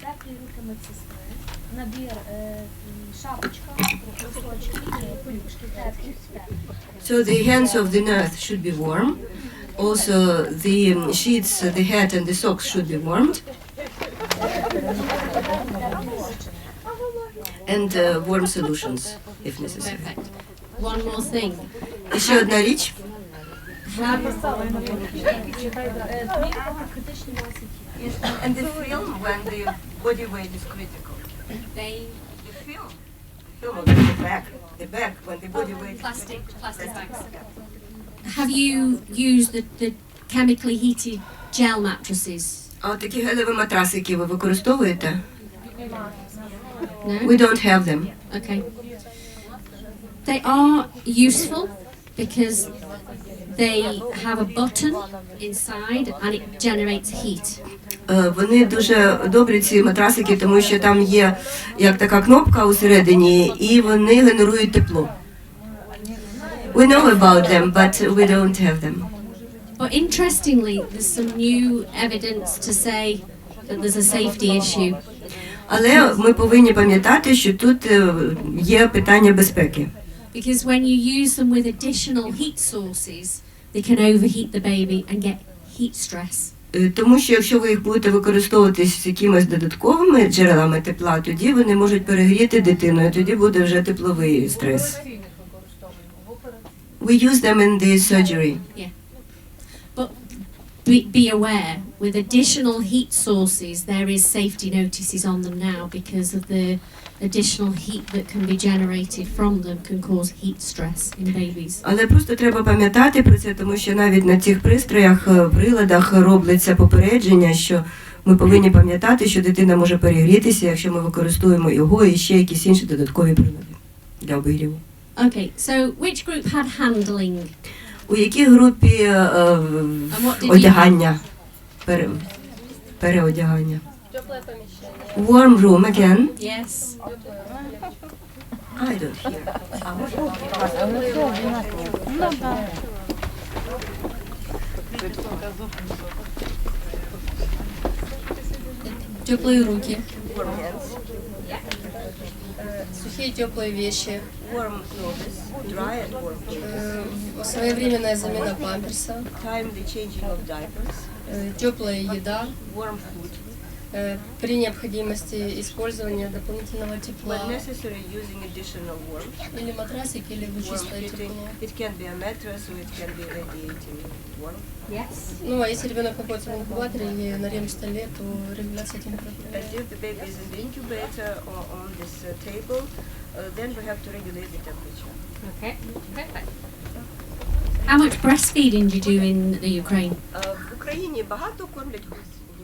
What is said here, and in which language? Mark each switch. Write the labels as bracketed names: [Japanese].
[Ukrainian] Теплі руки медсестри, набір шапочка, носочки, пелюшки, теплі. [English] So the hands of the nurse should be warm. Also the sheets, the hat and the socks should be warmed. And warm solutions if necessary. Perfect. One more thing. [Ukrainian] І ще одна річ. [English] And the film when the body weight is critical. They The film of the back when the body weight is plastic bags. Have you used the chemically heated gel mattresses? [Ukrainian] А от такі гелеві матраси, які ви використовуєте? [English] No? We don't have them. Okay. They are useful because they have a button inside and it generates heat. [Ukrainian] Вони дуже добрі, ці матрасики, тому що там є як така кнопка усередині, і вони генерують тепло. [English] We know about them, but we don't have them. But interestingly, there's some new evidence to say that there's a safety issue. [Ukrainian] Але ми повинні пам'ятати, що тут є питання безпеки. [English] Because when you use them with additional heat sources, they can overheat the baby and get heat stress. [Ukrainian] Тому що якщо ви їх будете використовувати з якимись додатковими джерелами тепла, тоді вони можуть перегріти дитину, і тоді буде вже тепловий стрес. [English] We use them in the surgery. Yeah. But be aware, with additional heat sources, there is safety notices on them now because of the additional heat that can be generated from them can cause heat stress in babies. [Ukrainian] Але просто треба пам'ятати про це, тому що навіть на цих пристроях, приладах робляться попередження, що ми повинні пам'ятати, що дитина може перегрітися, якщо ми використовуємо його і ще якісь інші додаткові прилади для обігріву. [English] Okay, so which group had handling? [Ukrainian] У якій групі одягання, переодягання? [English] Warm room again. Yes. I don't hear. [Russian] Теплые руки. [English] Warm hands. [Russian] Сухие теплые вещи, [English] Warm clothes. Dry and warm clothes. [Russian] своевременная замена памперса, [English] Timely changing of diapers. [Russian] теплая еда, [English] Warm food. [Russian] При необходимости использования дополнительного тепла. [English] When necessary, using additional warmth. [Russian] Или матрасик, или чистое тепло. [English] It can be a mattress or it can be radiating warmth. Yes. [Russian] Ну, а если ребенок находится в инкубаторе или на рем-столе, то регуляция температуры. [English] If the baby is in the incubator or on this table, then we have to regulate the temperature. Okay. Perfect. How much breastfeeding do you do in the Ukraine? [Ukrainian] В Україні багато кормлять груддю.